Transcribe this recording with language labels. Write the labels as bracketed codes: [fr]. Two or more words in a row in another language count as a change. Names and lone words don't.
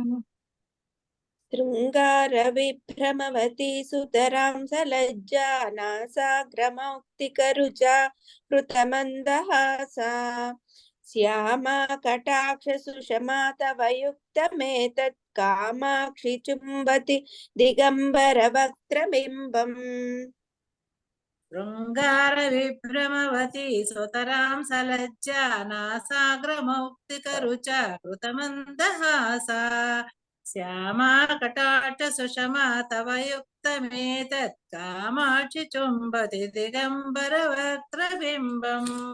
[sa] शृङ्गारविभ्रमवती सुतरां सलज्जा नासाग्रमौक्तिकरुचा कृतमन्दहासा श्यामा कटाक्ष सुषमा तव युक्तमेतत् कामाक्षि चुम्बति दिगम्बर वक्त्रबिम्बम् శృంగార విభ్రమవతి సుతరాం సలజ్జా నాసాగ్రమౌక్తికరుచ కృతమందహాసా శ్యామా కటాక్ష సుషమా తవ యుక్తమేతత్ కామాక్షి చుంబతి దిగంబర వక్రబింబం.